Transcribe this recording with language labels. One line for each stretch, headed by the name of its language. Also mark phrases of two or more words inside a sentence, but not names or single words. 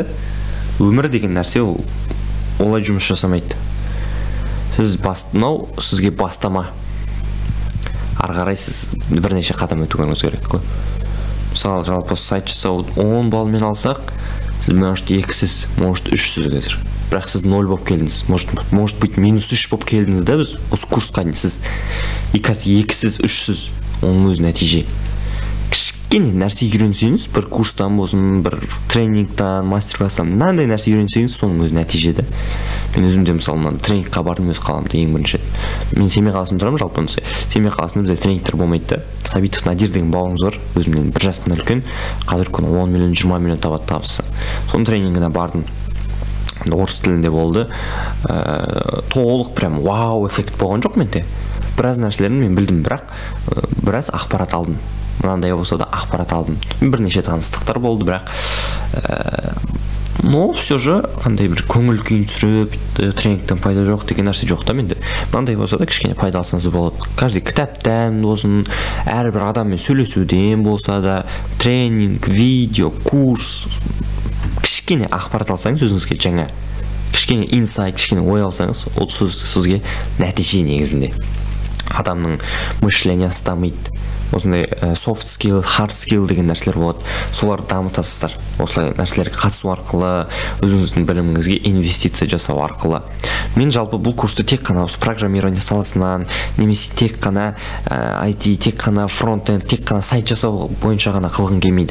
Kazakh: Өмір деген нәрсе ол олай жұмыс жасамайды. Сізге бастама, ары қарай сіз бірнеше қадам өтуіңіз керек қой. Мысалы жалпы сайт жасау 10 балмен алсақ, сіз может 2-сіз, может 3-сіз қазір. Бірақ сіз 0 болып келдіңіз,
Russian: может быть
Kazakh: -3 болып келдіңіз да, біз осы курсқа сіз 2-сіз, 3-сіз, оның өз нәтиже. Кішкене нәрсе үйренсеңіз, бір курстан болсын, бір тренингтан, мастер-класстан, мынандай нәрсе үйренсеңіз, соның өз нәтиже де. Мен өзімде мысалы тренингқа бардым өз қаламда ең бірінші. Мен Семей қаласында тұрамын, жалпы Семей қаласында бізде тренингтер болмайды да. Сабитов Надир деген бауырымыз бар, өзімнен 1 жастан үлкен, қазір күні 10 миллион, 20 миллион табады табысы. Соның тренингіне бардым. Орыс тілінде болды. Толық прям вау эффект болған жоқ менде. Біраз нәрселерін мен білдім, бірақ біраз ақпарат алдым. Мынандай болса да ақпарат алдым. Бірнеше таныстықтар болды, бірақ
Russian: но все же
Kazakh: қандай бір көңіл күйін түсіріп, тренингтен пайда жоқ деген нәрсе жоқ та менде. Мынандай болса да кішкене пайда алсаңыз болады. Каждый кітаптан болсын, әрбір адаммен сөйлесуден болса да, тренинг, видео, курс, кішкене ақпарат алсаңыз өзіңізге жаңа, кішкене инсайт, кішкене ой алсаңыз, ол сізге нәтиже негізінде. Адамның мышлениясы дамиды, осындай
English: soft skill, hard skill
Kazakh: деген нәрселер болады. Соларды дамытасыздар. Осылай нәрселерге қатысу арқылы, өзіңіздің біліміңізге инвестиция жасау арқылы. Мен жалпы бұл курсты тек қана осы программирование саласынан, немесе тек қана IT, тек қана фронт-энд, тек қана сайт жасау бойынша ғана қылғым келмейді.